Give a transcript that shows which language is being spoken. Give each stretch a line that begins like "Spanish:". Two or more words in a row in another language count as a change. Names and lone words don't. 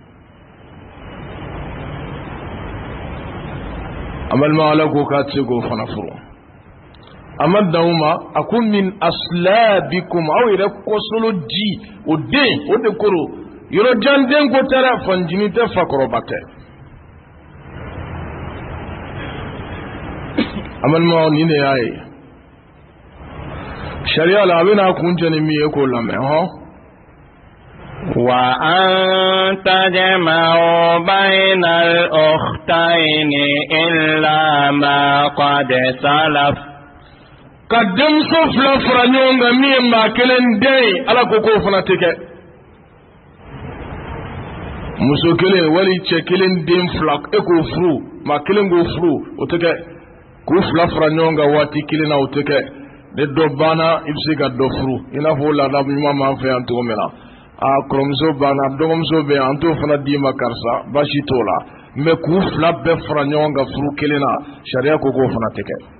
Bambara: a balima ala ko k'a tɛ se k'o fana furu a ma dan o ma a ko min aslabikum aw yɛrɛ kɔsolo di o den o de koro yɔrɔ jan den ko tɛ dɛ fanjini tɛ fakɔrɔba tɛ a balima nin de y'a ye sariya la a bɛna kun cɛ ni min ye k'o lamɛn
Arabic: وأن تجمعوا بين الأختين إلا ما قد سلف
Bambara: ka denmuso fila fara ɲɔgɔn kan min ye maa kelen den ye ala ko k'o fana tɛ kɛ muso kelen wali cɛ kelen den fila e k'o furu maa kelen k'o furu o tɛ kɛ k'u fila fara ɲɔgɔn kan waati kelen na o tɛ kɛ ne dɔ banna i bɛ se ka dɔ furu i n'a fɔ laada ɲuman b'an fɛ yan cogo min na kɔrɔmuso banna dɔgɔmuso bɛ yan an t'o fana d'i ma karisa baasi t'o la mɛ k'u fila bɛɛ fara ɲɔgɔn kan furu kelen na sariya ko k'o fana tɛ kɛ